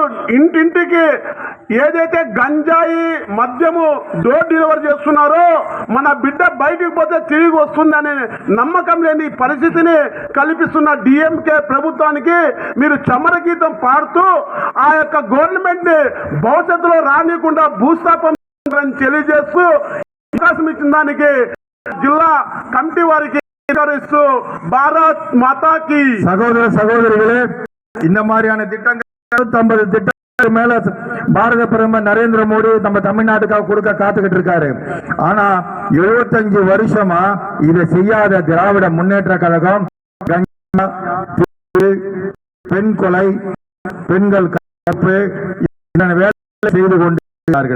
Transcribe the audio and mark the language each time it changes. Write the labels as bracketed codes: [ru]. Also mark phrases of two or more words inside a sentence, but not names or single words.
[te] ఇంటింటికి ఏదైతే గంజాయి మద్యము [en] door delivery [te] చేస్తున్నారో మన బిడ్డ బయటికి పోతే తిరిగి వస్తుందనే నమ్మకం లేని పరిస్థితిని కల్పిస్తున్న డిఎంకే ప్రభుత్వానికి మీరు చమర గీతం పాడుతూ ఆ యొక్క గవర్నమెంట్ ని భవిష్యత్తులో రానియకుండా భూస్థాపన తెలియజేస్తూ అవకాశం ఇచ్చిన దానికి జిల్లా కమిటీ వారికి [hi] भारत माता की. [ta] சகோதர சகோதரிகளே, இந்த மாதிரியான திட்டங்கள் 50 திட்டங்களுக்கு மேல பாரத பிரதமர் நரேந்திர மோடி நம்ம தமிழ்நாட்டுக்காக கொடுக்க காத்துக்கிட்டு இருக்காரு. ஆனா 75 வருஷமா இதை செய்யாத திராவிட முன்னேற்ற கழகம் பெண் கொலை, பெண்கள் கற்பு வேலை செய்து கொண்டிருக்கிறார்கள்.